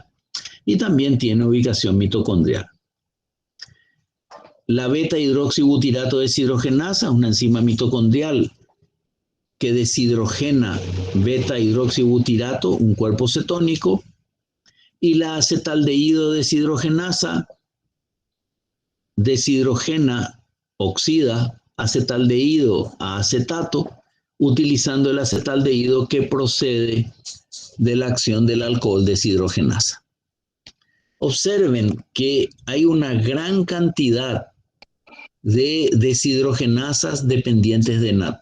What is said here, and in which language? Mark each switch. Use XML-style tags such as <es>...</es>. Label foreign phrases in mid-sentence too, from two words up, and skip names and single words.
<es>Y también tiene ubicación mitocondrial. La beta-hidroxibutirato deshidrogenasa, una enzima mitocondrial que deshidrogena beta-hidroxibutirato, un cuerpo cetónico, y la acetaldehído deshidrogenasa deshidrogena, oxida acetaldehído a acetato, utilizando el acetaldehído que procede de la acción del alcohol deshidrogenasa. Observen que hay una gran cantidad de deshidrogenasas dependientes de NAD.</es>